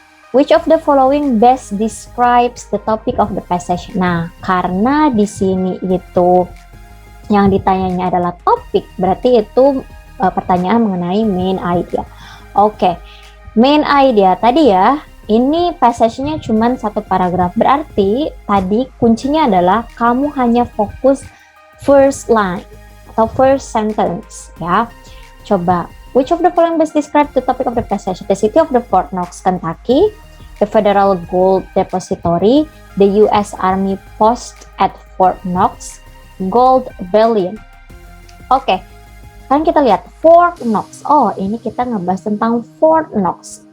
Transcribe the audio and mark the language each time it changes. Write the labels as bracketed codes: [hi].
[en] Which of the following best describes the topic of the passage? [id] Nah, karena di sini itu yang ditanyanya adalah topik, berarti itu pertanyaan mengenai main idea. Oke, main idea tadi ya, ini passage-nya cuma satu paragraf. Berarti tadi kuncinya adalah kamu hanya fokus first line atau first sentence ya. Coba, [en] which of the following best describe the topic of the passage? The city of the Fort Knox, Kentucky, the Federal Gold Depository, the U.S. Army Post at Fort Knox, Gold Bullion. [id] Oke, kan kita lihat Fort Knox. Oh, ini kita ngebahas tentang Fort Knox.